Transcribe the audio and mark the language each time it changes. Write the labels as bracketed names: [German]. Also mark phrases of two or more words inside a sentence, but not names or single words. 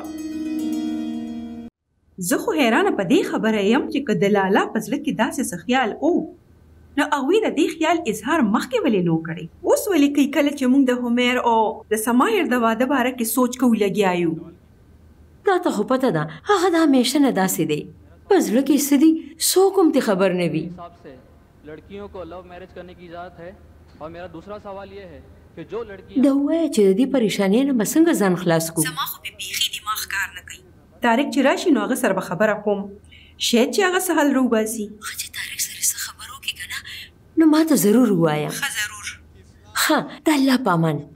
[Pashto] زه خو حیرانه په دې خبره یم چې که د لالا په زړه کې داسې څه خیال او نو هغوی د دې خیال اظهار مخکې ولې نو کړی؟ اوس ولې کوي کله چې موږ د همیر او د سمایر د واده باره کې سوچ کوو لګیا یو؟ تا ته خو پته ده هغه د همیشه نه داسې دی. په زړه کې څه دي څوک هم ترې خبر نه وي. [Urdu] لڑکیوں کو [English] love marriage [Urdu] کرنے کی اجازت ہے اور میرا دوسرا سوال یہ ہے کہ جو لڑکی [Pashto] دا وایي چې د دې پریشانۍ نه به څنګه ځان خلاص کړو؟ زما خو به بیخي دماغ کار نه کوي. طارق چې راشي نو هغه سره به خبره کوم شاید چې هغه څه حل راوباسي. ښه چې طارق سره څه خبر وکړي که نه نو ما ته ضرور ووایه. ښه ضرور. ښه د الله په امان.